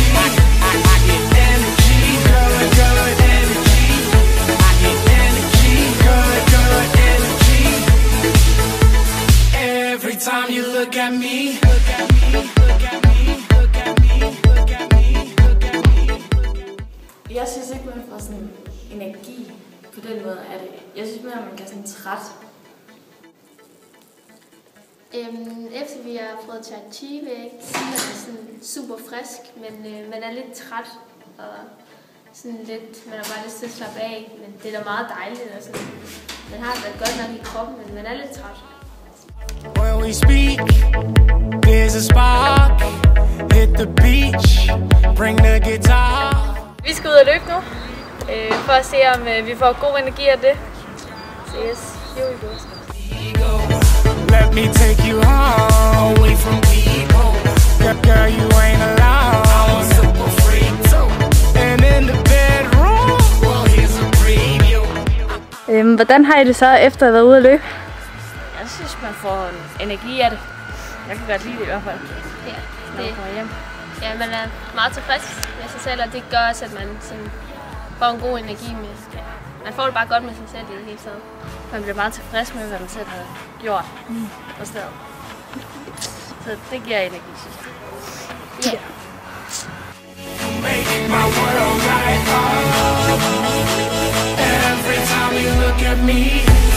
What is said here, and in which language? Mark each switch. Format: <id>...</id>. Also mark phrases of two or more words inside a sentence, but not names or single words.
<en>I get energy, good, good energy. I get energy, good, good energy. Every time you look at me, look at me, look at me, look at me, look at me, look at me.</en> <da>Jeg synes ikke, man får sådan energi på den måde af det. Jeg synes mere, at man bliver sådan træt. Efter vi har fået Tai Chi, vil jeg ikke sige, at man er sådan super frisk, men man er lidt træt og sådan lidt, man har bare lyst til at slappe af, men det er da meget dejligt og sådan. Man har det godt nok i kroppen, men man er lidt træt.</da> <en>When we speak, there's a spark. Hit the beach, bring the guitar.</en> <da>Vi skal ud og løbe nu, for at se, om vi får god energi af det.</da> <en>Så yes, here we go. Let me take you home, away from people. Girl, you ain't alone. I'm a super freak too. And in the bedroom, well, here's a preview.</en> <da>Hvordan har I det så efter at have været ude at løbe? Jeg synes, man får energi af det. Jeg kan godt lide det i hvert fald. Ja, Når man kommer hjem. ja, man er meget tilfreds med sig selv, og det gør også, at man sådan får en god energi med. Ja. Man får det bare godt med sig selv i det hele taget. Man bliver meget tilfreds med, hvad man selv har gjort på stedet. Så det giver energi, synes jeg. Ja.</da> <en>Make my world light up. Every time you look at me,</en>